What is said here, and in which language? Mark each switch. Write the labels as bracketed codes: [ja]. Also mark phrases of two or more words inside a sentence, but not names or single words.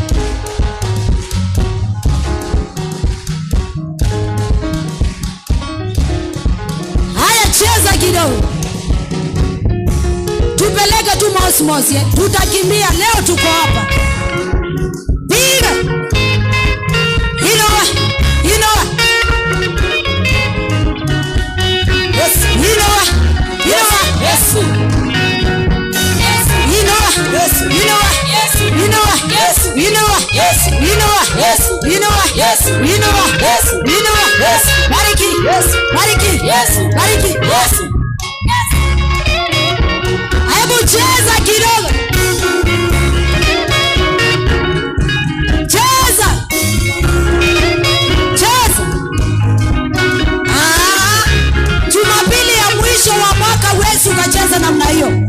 [sw] Haya, cheza kidogo. Tupeleke tu mosmos, tutakimbia leo, tuko hapa. Piga. Inoa. Yes. Inoa. Yes. Inoa. Yes. Inoa. Yes. Inoa. Yes. Inoa. Yes. Inoa. Yes. Inoa. Yes. Inoa. Yes. Inoa. Yes. Bariki. Yes. Bariki. Yes. Bariki. Yes. Hebu cheza kidogo. Cheza. Cheza. Jumapili ya mwisho wa mwaka huwezi ukacheza namna hiyo.